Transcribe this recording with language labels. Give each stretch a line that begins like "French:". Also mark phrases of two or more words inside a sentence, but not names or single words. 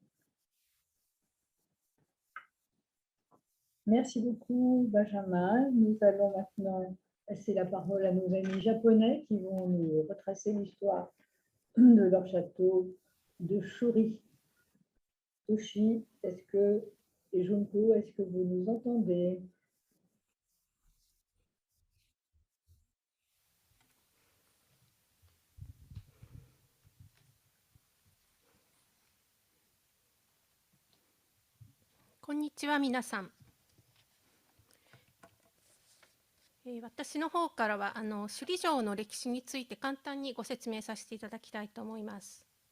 French: Merci beaucoup, Benjamin. Nous allons maintenant passer la parole à nos amis japonais qui vont nous retracer l'histoire de leur château de Shuri. Toshi, et Junko, est-ce que vous nous entendez?
Japanese: Konnichiwa, 皆さん。私の方からは首里城の歴史について簡単にご説明させていただきたいと思います。